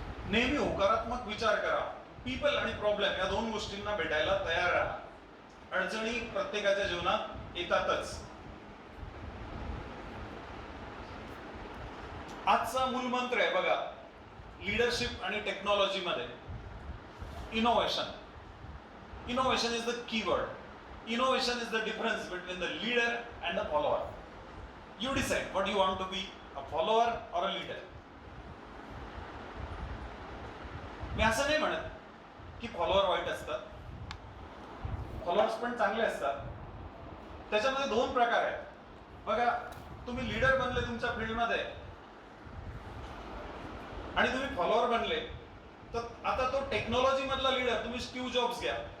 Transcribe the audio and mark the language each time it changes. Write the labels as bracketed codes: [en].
[mr] नेहमी होकारात्मक विचार करा. पीपल आणि प्रॉब्लेम या दोन गोष्टींना भेटायला तयार राहा. अडचणी प्रत्येकाच्या जीवनात येतातच. आजचा मूलमंत्र आहे बघा, लीडरशिप आणि टेक्नॉलॉजी मध्ये innovation. [en] Innovation is the keyword. Innovation is the difference between the leader and the follower. You decide what you want to be, a follower or a leader. [mr] मी असं नाही म्हणत की फॉलोअर वाईट असतात, फॉलोअर्स पण चांगले असतात. त्याच्यामध्ये दोन प्रकार आहेत. बघा, तुम्ही लीडर बनले तुमच्या फील्डमध्ये आणि तुम्ही फॉलोअर बनले, तर आता तो टेक्नॉलॉजी मधला लीडर तुम्ही स्टीव्ह जॉब्स घ्या.